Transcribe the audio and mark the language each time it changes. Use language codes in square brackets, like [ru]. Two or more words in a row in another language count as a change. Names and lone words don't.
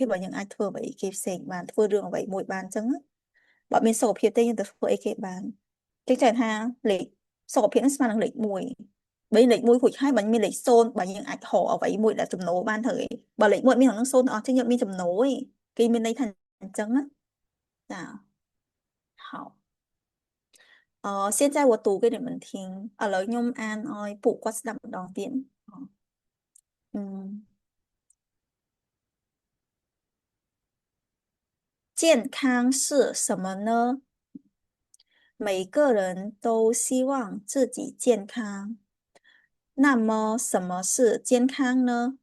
[km] បើយើងអាចធ្វើអ្វីគេផ្សេងបានធ្វើរឿងអ្វីមួយបានអញ្ចឹងបើអត់មានសុខភាពទេយើងទៅធ្វើអីគេបានគេចង់ ថាលេខសុខភាពនឹងស្មើនឹងលេខ1បើលេខ1រួចហើយបើមានលេខ0បើយើងអាចរកអ្វីមួយដែលចំណូលបានទៅឯងបើលេខ1មានក្នុង0ទាំងអស់ចឹងយើងអត់មានចំណូលឯងគេមានន័យថាអញ្ចឹងណាចា [zh] 好现在我读给你们听 [km] ឥឡូវខ្ញុំអានឲ្យពួកគាត់ស្ដាប់ម្ដងទៀត [zh] 嗯健康是什么呢？每个人都希望自己健康。那么，什么是健康呢？